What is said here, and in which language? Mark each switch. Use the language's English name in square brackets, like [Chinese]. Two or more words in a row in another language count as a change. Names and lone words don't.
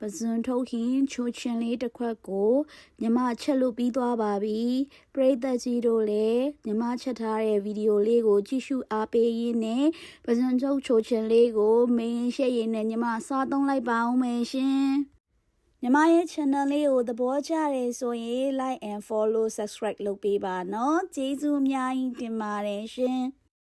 [Burmese] ဇွန်ထုတ်ခင်းချိုချင်းလေးတစ်ခွက်ကိုညီမချက်လို့ပြီးသွားပါပြီပရိသတ်ကြီးတို့လည်းညီမချက်ထားတဲ့ဗီဒီယိုလေးကိုကြည့်ရှုအားပေးရင်းနဲ့ပဇွန်ထုတ်ချိုချင်းလေးကိုမင်းရှက်ရည်နဲ့ညီမစားသုံးလိုက်ပါအောင်မယ်ရှင်ညီမရဲ့ channel လေးကိုသဘောကျတယ်ဆိုရင် [English] like and follow subscribe [Burmese] လုပ်ပေးပါနော်ကျေးဇူးအများကြီးတင်ပါတယ်ရှင်